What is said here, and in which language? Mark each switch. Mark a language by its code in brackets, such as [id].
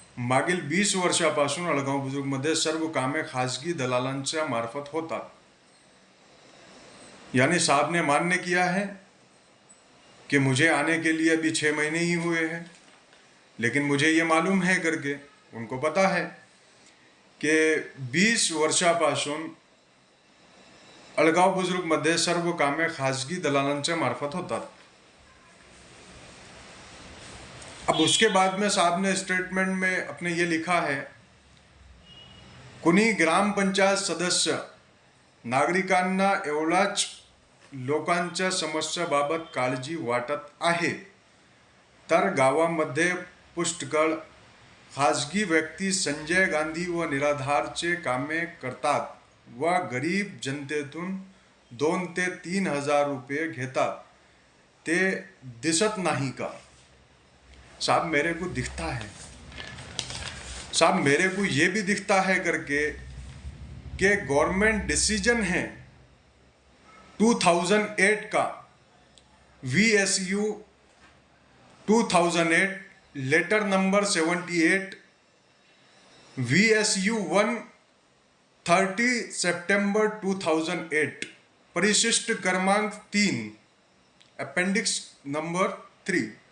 [mr] मागील 20 वर्षापासून अळगाव बुजुर्गमध्ये सर्व कामे खाजगी दलालांच्या मार्फत होतात। [hi] यानी साहब ने मान्य किया है कि मुझे आने के लिए अभी 6 महीने ही हुए हैं, लेकिन मुझे ये मालूम है करके उनको पता है कि [mr] 20 वर्षापासून अळगाव बुजुर्गमध्ये सर्व कामे खाजगी दलालांच्या मार्फत होतात। [hi] अब उसके बाद में साहब ने स्टेटमेंट में अपने ये लिखा है, [mr] कुणी ग्रामपंचायत सदस्य नागरिकांना एवढाच लोकांच्या समस्याबाबत काळजी वाटत आहे तर गावामध्ये पुष्कळ खाजगी व्यक्ती संजय गांधी व निराधारचे कामे करतात व गरीब जनतेतून 2 ते 3 हजार रुपये घेतात, ते दिसत नाही का? [hi] साहब मेरे को दिखता है, साहब मेरे को ये भी दिखता है करके कि गवर्नमेंट डिसीजन है 2008 का VSU 2008 लेटर नंबर 78 VSU 130 सितंबर 2008 परिशिष्ट क्रमांक 3 अपेंडिक्स नंबर 3,